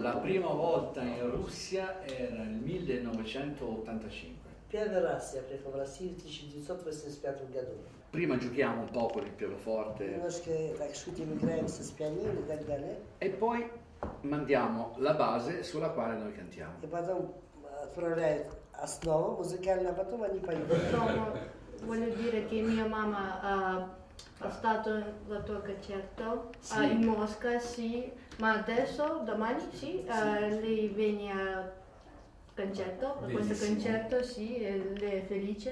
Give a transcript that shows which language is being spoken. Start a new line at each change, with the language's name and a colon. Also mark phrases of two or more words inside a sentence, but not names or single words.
Italian: prima volta in Russia era il 1985.
Russian: Первый раз я приехал в Россию в 1985 году.
Italian: Prima giochiamo un po' con il pianoforte
Russian: Немножко так шутим, играемся с пианино и так далее.
Italian: e poi mandiamo la base sulla quale noi cantiamo.
Russian: И потом отправляют основу музыкальную, а потом они поют.
Italian: Insomma, voglio dire che mia mamma è stato al tuo concerto Sì. in Mosca, sì, ma adesso, domani, sì, lei viene al concerto, a questo Benissimo. concerto, sì, e lei è felice.